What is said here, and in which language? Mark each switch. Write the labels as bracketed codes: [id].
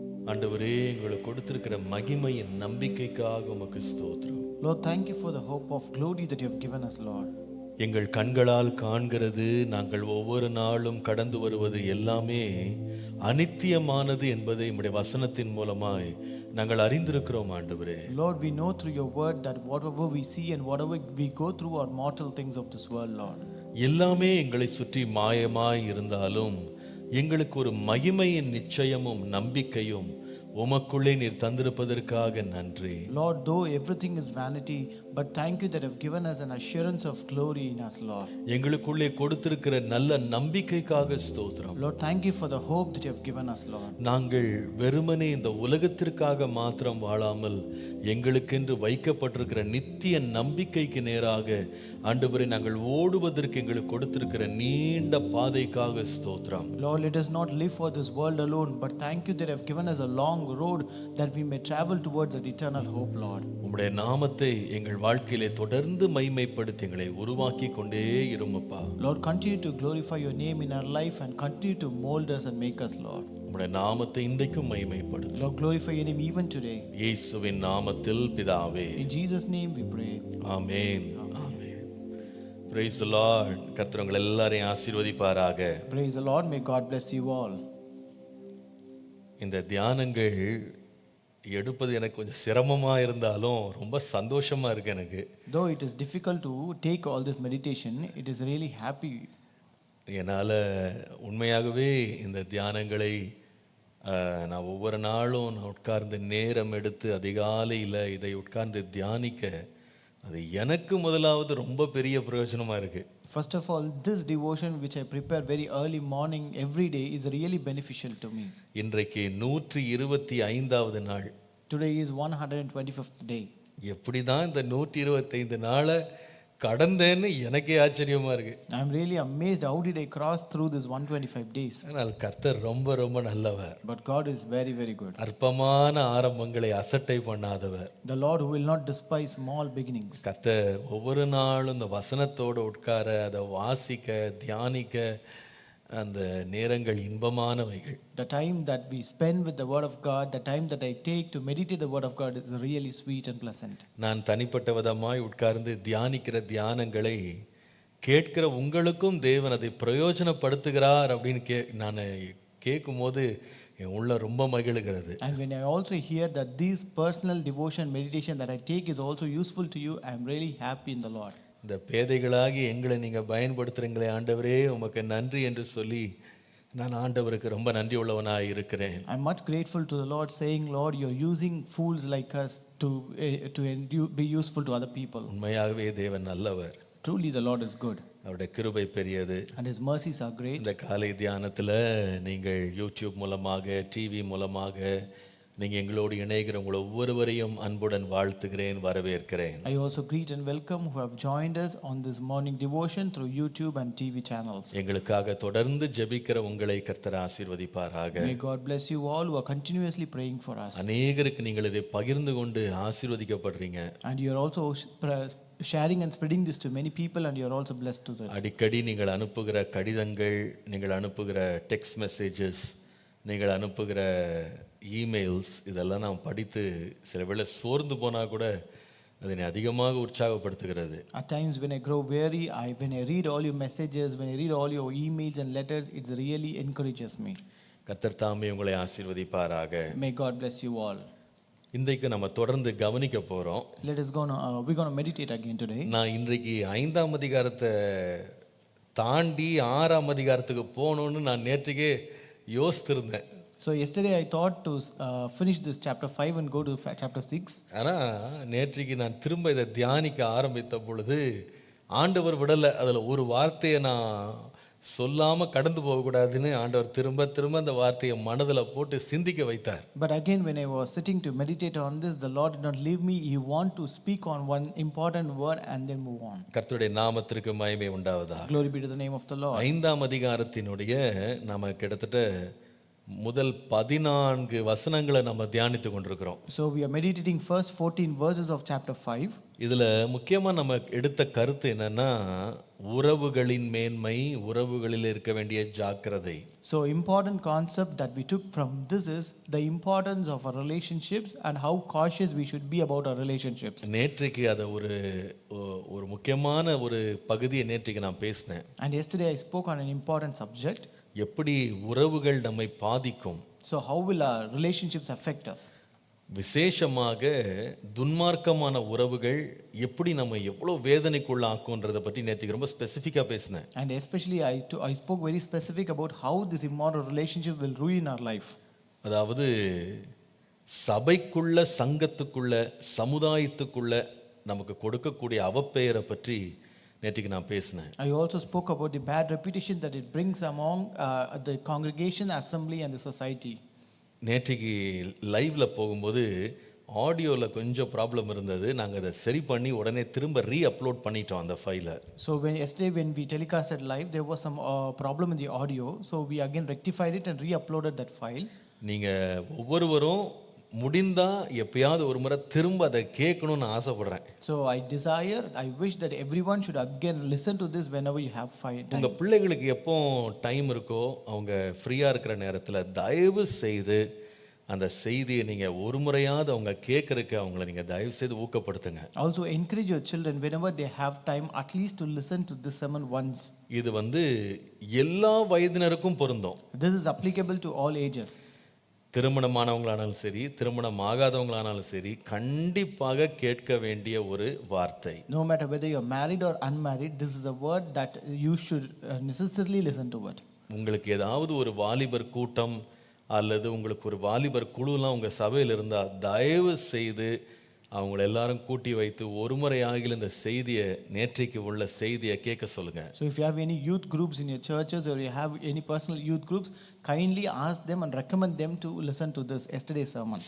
[ta] ஆண்டவரே, எங்களுக்கு கொடுத்திருக்கிற மகிமையின் நம்பிக்கைக்காக உமக்கு ஸ்தோத்திரம். [en] Lord, thank you for the hope of glory that you have given us, Lord. [ta] எங்கள் கண்களால் காண்கிறது, நாங்கள் ஒவ்வொரு நாளும் கடந்து வருவது எல்லாமே அனித்தியமானது என்பதை உம்முடைய வசனத்தின் மூலமாய் நாங்கள் அறிந்திருக்கிறோம் ஆண்டவரே. [en] Lord, we know through your word that whatever we see and whatever we go through are mortal things of this world, Lord. [ta] எல்லாமே எங்களை சுற்றி மாயமாய் இருந்தாலும் எங்களுக்கு ஒரு மகிமையின் நிச்சயமும் நம்பிக்கையும் உமக்குள்ளே நீர் தந்திருப்பதற்காக நன்றி. [en] Lord, though everything is vanity, but thank you that you have given us an assurance of glory in us, Lord. [ta] எங்களுக்குள்ளே கொடுத்திருக்கிற நல்ல நம்பிக்கைக்காக ஸ்தோத்திரம். [en] Lord, thank you for the hope that you have given us, Lord. [ta] நாங்கள் வெறுமனே இந்த உலகத்திற்காக மாத்திரம் வாழாமல் எங்களுக்கென்று வைக்கப்பட்டிருக்கிற நித்திய நம்பிக்கைக்கு நேராக ஆண்டவரே நாங்கள் ஓடுவதற்கு எங்களுக்கு கொடுத்திருக்கிற நீண்ட பாதைக்காக ஸ்தோத்திரம். [en] Lord, let us not live for this world alone, but thank you that you have given us a long road that we may travel towards that eternal hope, Lord. [ta] உம்முடைய நாமத்தை எங்கள் வாழ்க்கையிலே தொடர்ந்து மகிமைப்படுத்தி எங்களை உருவாக்கி கொண்டே இருமப்பா. [en] Lord, continue to glorify your name in our life and continue to mold us and make us, Lord. [ta] உம்முடைய நாமத்தை இன்றைக்கும் மகிமைப்படுத்து. [en] Lord, glorify your name even today. [ta] இயேசுவின் நாமத்தில் பிதாவே. [en] In Jesus' name we pray. [ta] Amen. Amen. [en] Praise the Lord. [ta] கர்த்தர் உங்களை எல்லாரையும் ஆசீர்வதிப்பாராக. [en] Praise the Lord. May God bless you all. [ta] இந்த தியானங்கள் எடுப்பது எனக்கு கொஞ்சம் சிரமமாக இருந்தாலும் ரொம்ப சந்தோஷமாக இருக்கு எனக்கு. [en] Though it is difficult to take all this meditation, it is really happy. [ta] என்னால் உண்மையாகவே இந்த தியானங்களை நான் ஒவ்வொரு நாளும் நான் உட்கார்ந்து நேரம் எடுத்து அதிகாலையில் இதை உட்கார்ந்து தியானிக்க அது எனக்கு முதலாவது ரொம்ப பெரிய பிரயோஜனமாக இருக்குது. [en] First of all, this devotion which I prepare very early morning every day is really beneficial to me. [ta] இன்றைக்கு 125வது நாள். [en] Today is 125th day. [ta] எப்படி தான் இந்த 125 நாளை கடந்தேன்னு எனக்கே ஆச்சரியமா இருக்கு. [en] I am really amazed how did I cross through this 125 days. [ta] ஆனால் கர்த்தர் ரொம்ப ரொம்ப நல்லவர். [en] But God is very very good. [ta] அற்பமான ஆரம்பங்களை அசட்டை பண்ணாதவர். [en] The Lord who will not despise small beginnings. [ta] கர்த்தர் ஒவ்வொரு நாளும் இந்த வசனத்தோடு உட்கார, அதை வாசிக்க, தியானிக்க அந்த நேரங்கள் இன்பமானவைகள். [en] The time that we spend with the word of God, the time that I take to meditate the word of God is really sweet and pleasant. [ta] நான் தனிப்பட்ட விதமாய் உட்கார்ந்து தியானிக்கிற தியானங்களை கேட்கிற உங்களுக்கும் தேவன் அதை பிரயோஜனப்படுத்துகிறார் அப்படின்னு நான் கேட்கும்போது என் உள்ள ரொம்ப மகிழுகிறது. [en] And when I also hear that this personal devotion meditation that I take is also useful to you, I am really happy in the Lord. [ta] இந்த பேதைகளாகி எங்களை நீங்கள் பயன்படுத்துகிறீங்களே ஆண்டவரே, உமக்கு நன்றி என்று சொல்லி நான் ஆண்டவருக்கு ரொம்ப நன்றி உள்ளவனாக இருக்கிறேன். [en] I'm much grateful to the Lord, saying, Lord, you're using fools like us to be useful to other people. [ta] உண்மையாகவே தேவன் நல்லவர். [en] Truly the Lord is good. [ta] அவருடைய கிருபை பெரியது. [en] And his mercies are great. [ta] இந்த காலை தியானத்தில் நீங்கள் யூடியூப் மூலமாக, டிவி மூலமாக நீங்கள் எங்களோடு இணைகிற உங்களை ஒவ்வொருவரையும் அன்புடன் வாழ்த்துகிறேன், வரவேற்கிறேன். [en] I also greet and welcome who have joined us on this morning devotion through YouTube and TV channels. [ta] எங்களுக்காக தொடர்ந்து ஜெபிக்கிற உங்களை கர்த்தர் ஆசீர்வதிப்பாராக. [en] May God bless you all who are continuously praying for us. [ta] அநேகருக்கு நீங்கள் இதை பகிர்ந்து கொண்டு ஆசீர்வதிக்கப்படுறீங்க. [en] And you are also sharing and spreading this to many people, and you are also blessed to that. [ta] அடிக்கடி நீங்கள் அனுப்புகிற கடிதங்கள், நீங்கள் அனுப்புகிற டெக்ஸ்ட் மெசேஜஸ், நீங்கள் அனுப்புகிற இமெயில்ஸ், இதெல்லாம் நான் படித்து சில வேளை சோர்ந்து போனால் கூட அதனை அதிகமாக உற்சாகப்படுத்துகிறது. [en] At times when I grow weary, when I read all your messages, when I read all your emails and letters, it really encourages me. [ta] கர்த்தர் தாமே உங்களை ஆசீர்வதிப்பாராக. [en] May God bless you all. [ta] இன்றைக்கு நம்ம தொடர்ந்து கவனிக்க போகிறோம். [en] We're going to meditate again today. [ta] நான் இன்றைக்கு 5ஆம் அதிகாரத்தை தாண்டி 6ஆம் அதிகாரத்துக்கு போகணுன்னு நான் நேற்றுக்கே யோசித்திருந்தேன். [en] So yesterday I thought to finish this chapter 5 and go to chapter 6. [ta] ஆனால் நேற்றுக்கு நான் திரும்ப இதை தியானிக்க ஆரம்பித்த பொழுது ஆண்டவர் விடலை. அதில் ஒரு வார்த்தையை நான் சொல்லாமல் கடந்து போகக்கூடாதுன்னு ஆண்டவர் திரும்ப திரும்ப அந்த வார்த்தையை மனதில் போட்டு சிந்திக்க வைத்தார். [en] But again when I was sitting to meditate on this, the Lord did not leave me. He want to speak on one important word and then move on. [ta] கர்த்தருடைய நாமத்திற்கு மகிமை உண்டாவதாக. [en] Glory be to the name of the Lord. [ta] 5ஆம் அதிகாரத்தினுடைய நம்ம கிட்டத்தட்ட முதல் 14 வசனங்களை நம்ம தியானித்து கொண்டிருக்கிறோம். [en] So we are meditating first 14 verses of chapter 5. [ta] இதுல முக்கியமா நம்ம எடுத்த கருத்து என்னன்னா, உறவுகளின் மேன்மை, உறவுகளில் இருக்க வேண்டிய ஜாக்கிரதை. [en] So important concept that we took from this is the importance of our relationships and how cautious we should be about our relationships. [ta] நேற்றைக்கு அதை ஒரு முக்கியமான ஒரு பகுதியை நேற்றைக்கு நான் பேசினேன். [en] And yesterday I spoke on an important subject. [ta] எப்படி உறவுகள் நம்மை பாதிக்கும். [en] So how will our relationships affect us? [ta] விசேஷமாக துன்மார்க்கமான உறவுகள் எப்படி நம்ம எவ்வளோ வேதனைக்குள்ள ஆக்குன்றதை பற்றி நேற்றுக்கு ரொம்ப ஸ்பெசிஃபிக்காக பேசினேன். [en] And especially I spoke very specific about how this immoral relationship will ruin our life. [ta] அதாவது சபைக்குள்ள, சங்கத்துக்குள்ள, சமுதாயத்துக்குள்ள நமக்கு கொடுக்கக்கூடிய அவப்பெயரை பற்றி நேற்றுக்கு நான் பேசினேன். [en] I also spoke about the bad reputation that it brings among the congregation, assembly and the society. [ta] நேற்றுக்கு லைவ்ல போகும்போது ஆடியோவில் கொஞ்சம் ப்ராப்ளம் இருந்தது. நாங்கள் அதை சரி பண்ணி உடனே திரும்ப அப்லோட் பண்ணிட்டோம் அந்த ஃபைலை. [en] So yesterday when we telecasted live, there was some problem in the audio. So we again rectified it and re-uploaded that file. [ta] நீங்கள் ஒவ்வொருவரும் முடிந்தா எப்பயாவது ஒரு முறை திரும்ப அதை கேட்கணும்னு ஆசைப்படுறேன். [en] So I wish that everyone should again listen to this whenever you have time. [ta] உங்கள் பிள்ளைகளுக்கு எப்போ டைம் இருக்கோ, அவங்க ஃப்ரீயாக இருக்கிற நேரத்தில் தயவு செய்து அந்த செய்தியை நீங்கள் ஒரு முறையாவது அவங்க கேட்கறதுக்கு அவங்கள நீங்கள் தயவு செய்து ஊக்கப்படுத்துங்க. [en] Also encourage your children whenever they have time at least to listen to this sermon once. [ta] இது எல்லா வயதினருக்கும் பொருந்தும். [en] This is applicable to all ages. [ta] திருமணமானவங்களானாலும் சரி, திருமணம் ஆகாதவங்களானாலும் சரி, கண்டிப்பாக கேட்க வேண்டிய ஒரு வார்த்தை. [en] No matter whether you are married or unmarried, this is a word that you should necessarily listen to it. [ta] உங்களுக்கு ஏதாவது ஒரு வாலிபர் கூட்டம் அல்லது உங்களுக்கு ஒரு வாலிபர் குழுலாம் உங்கள் சபையில் இருந்தால் தயவு செய்து அவங்கள எல்லாரும் கூட்டி வைத்து ஒரு முறை ஆகில இந்த செய்தியை, நேற்றைக்கு உள்ள செய்தியை கேட்க சொல்லுங்க. [en] So if you have any youth groups in your churches or you have any personal youth groups, kindly ask them and recommend them to listen to this yesterday's sermon.